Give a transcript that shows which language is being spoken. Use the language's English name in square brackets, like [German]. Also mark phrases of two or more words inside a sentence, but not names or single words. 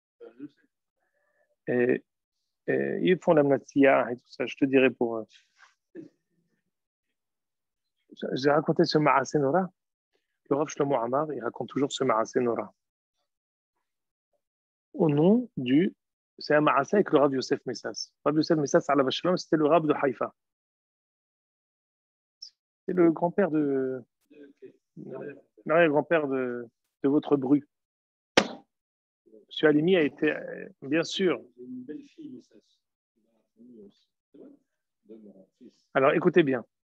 [French] Et ils font la mnatsiya et tout ça, je te dirai pour... J'ai raconté ce [Hebrew] מעשה נורא. [French] Le Rav Shlomo Amar, il raconte toujours ce [Hebrew] מעשה נורא. [French] Au nom du... C'est un Ma'aseh avec le Rav Yosef Messas. Le Rav Yosef Messas, [Hebrew] עליו שלום, [French] c'était le Rav de Haïfa. C'est le grand-père de... l'arrière-grand-père de votre bru. Monsieur Halimi a été, bien sûr. Une belle fille, Messas. Alors, écoutez bien.